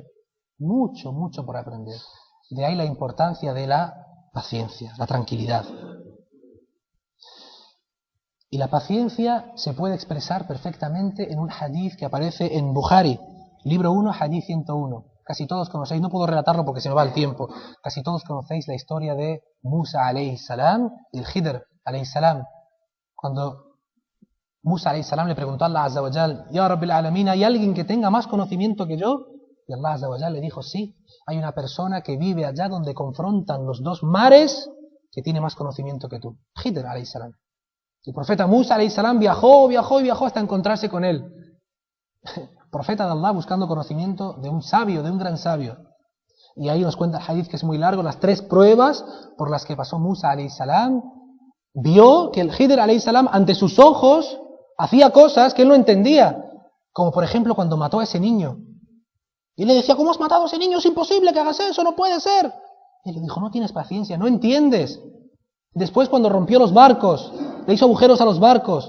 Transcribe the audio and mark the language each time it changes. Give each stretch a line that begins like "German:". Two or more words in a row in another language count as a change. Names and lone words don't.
Spanish: Mucho, mucho por aprender. De ahí la importancia de la paciencia, la tranquilidad. Y la paciencia se puede expresar perfectamente en un hadith que aparece en Bukhari, libro 1, hadith 101. Casi todos conocéis, no puedo relatarlo porque se me va el tiempo, casi todos conocéis la historia de Musa
Arabic: عليه السلام
Spanish: y el Khidr
Arabic: عليه السلام.
Spanish: Cuando Musa
Arabic: عليه السلام
Spanish: le preguntó a Allah
Arabic: عز وجل: يا رب العالمين,
Spanish: ¿hay alguien que tenga más conocimiento que yo? Y Allah
Arabic: عز وجل
Spanish: le dijo: sí, hay una persona que vive allá donde confrontan los dos mares que tiene más conocimiento que tú.
Arabic: Khidr عليه السلام.
Spanish: El profeta Musa
Arabic: عليه السلام
Spanish: viajó hasta encontrarse con él. Profeta de Allah buscando conocimiento de un sabio, de un gran sabio. Y ahí nos cuenta el hadith que es muy largo, las 3 pruebas por las que pasó Musa
Arabic: عليه السلام.
Spanish: Vio que el Khidr
Arabic: عليه السلام
Spanish: ante sus ojos hacía cosas que él no entendía, como por ejemplo cuando mató a ese niño. Y le decía, ¿cómo has matado a ese niño? Es imposible que hagas eso, no puede ser. Y le dijo, no tienes paciencia, no entiendes. Después cuando rompió los barcos, le hizo agujeros a los barcos.